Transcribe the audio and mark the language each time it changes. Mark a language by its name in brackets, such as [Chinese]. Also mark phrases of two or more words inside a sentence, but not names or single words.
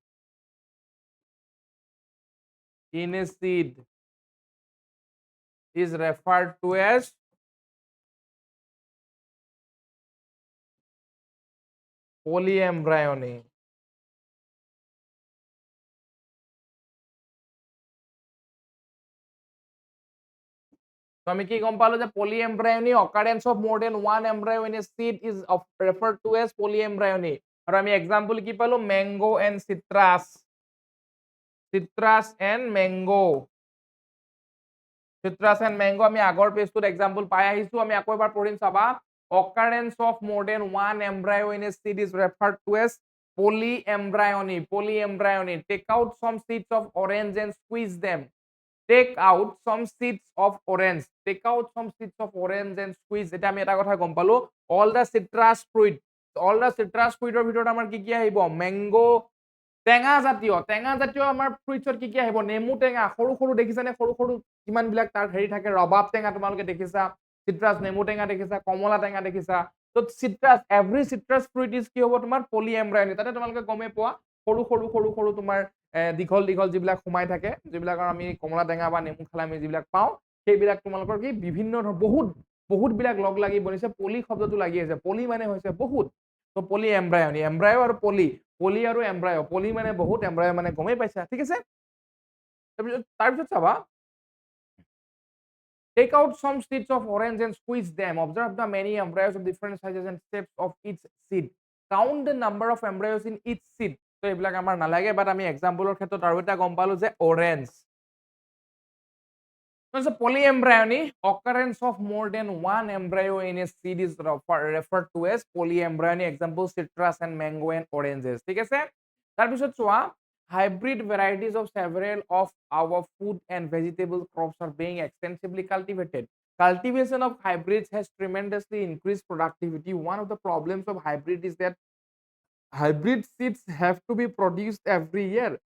[English] in a seed is referred to as polyembryony. So [Assamese] আমি কি গম পালো যে [English] polyembryony, occurrence of more than one embryo in a seed is referred to as polyembryony. [Assamese] আৰু আমি example কি পালো [English] mango and citrus, citrus and mango, citrus and mango [Assamese] আমি আগৰ পেজটোত example পাই আহিছো, আমি আকৌ এবাৰ পঢ়িম চাবা। [English] Occurrence of more than one embryo in a seed is referred to as polyembryony. Polyembryony. Take out some seeds of orange and squeeze them. Take out some seeds of orange. Take out some seeds of orange and squeeze. [Assamese] এটা আমি এটা কথা গম পালো, [English] all the citrus fruit, all the citrus fruitor [Assamese] ভিতৰত আমাৰ কি কি আহিব mango, টেঙা জাতীয় আমাৰ ফ্ৰুইটছত কি কি আহিব নেমু টেঙা, সৰু সৰু দেখিছানে সৰু সৰু কিমান বিলাক তাৰ হেৰি থাকে, ৰবাব টেঙা তোমালোকে দেখিছা, চিট্ৰাছ নেমু টেঙা দেখিছা, কমলা টেঙা দেখিছা। তো [English] citrus every citrus fruit is [Assamese] কি হ'ব তোমাৰ পলিএমব্ৰায়নি, তাতে তোমালোকে গমে পোৱা সৰু সৰু সৰু সৰু তোমাৰ দীঘল দীঘল যিবিলাক সোমাই থাকে, যিবিলাকৰ আমি কমলা টেঙা বা নেমু খালে আমি যিবিলাক পাওঁ, সেইবিলাক তোমালোকৰ কি বিভিন্ন বহুত বহুত বিলাক লগ লাগি বনিছে, পলি শব্দটো লাগি আছে, পলি মানে হৈছে বহুত। তো পলি এমব্ৰায়নি, এমব্ৰায়ো আৰু পলি, পলি আৰু এমব্ৰায়ো, পলি মানে বহুত, এমব্ৰায়ো মানে গমেই পাইছা, ঠিক আছে? তাৰপিছত চাবা, [English] take out some seeds of orange and squeeze them. Observe the many embryos of different sizes and shapes of each seed. Count the number of embryos in each seed. [Assamese] তো এইবিলাক আমাৰ নালাগে, বাট আমি এক্সাম্পলৰ ক্ষেত্ৰত আৰু এটা গম পালো যে অৰেঞ্জ। [English] So polyembryony, occurrence of more than one embryo in a seed is referred to as polyembryony. Example citrus and mango and oranges. [Assamese] ঠিক আছে? তাৰপিছত চোৱা, [English] hybrid varieties of several of our food and vegetable crops are being extensively cultivated. Cultivation of hybrids has tremendously increased productivity. One of the problems of hybrid is that hybrid seeds have to be produced every year.